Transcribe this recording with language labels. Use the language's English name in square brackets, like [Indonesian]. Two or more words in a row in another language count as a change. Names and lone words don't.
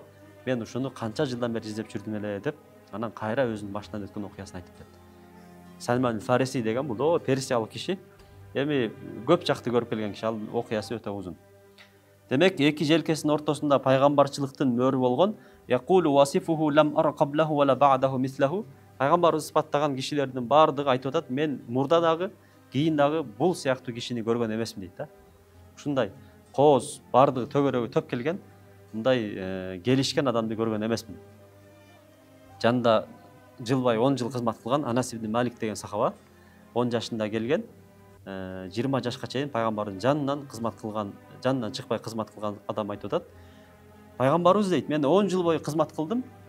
[Kyrgyz] Мен ушуну канча жылдан бери издеп жүрдүм эле" деп, анан кайра өзүнүн башынан өткөн окуясын айтып берет. Салманул Фариси деген бул персиялык киши, эми көп жакты көрүп келген киши, ал окуясы өтө узун. Демек, эки желкесинин ортосунда пайгамбарчылыктын мөрү болгон. [Arabic] يقول واصفه لم أر قبله ولا بعده مثله. [Kyrgyz] Пайгамбарыбыз сыпаттаган кишилердин бардыгы айтып атат: "Мен мурда дагы, кийин дагы бул сыяктуу кишини көргөн эмесмин" дейт да. Ушундай кооз, бардыгы төгөрөгү төп келген, мындай келишкен адамды көргөн эмесмин. Жанында жылбай 10 жыл кызмат кылган Анас ибн Малик деген сахаба 10 жашында келген, 20 жашка чейин пайгамбардын жанынан кызмат кылган, жанынан чыкпай кызмат кылган адам айтып атат: "Пайгамбарыбыз дейт, мен 10 жыл бою кызмат кылдым.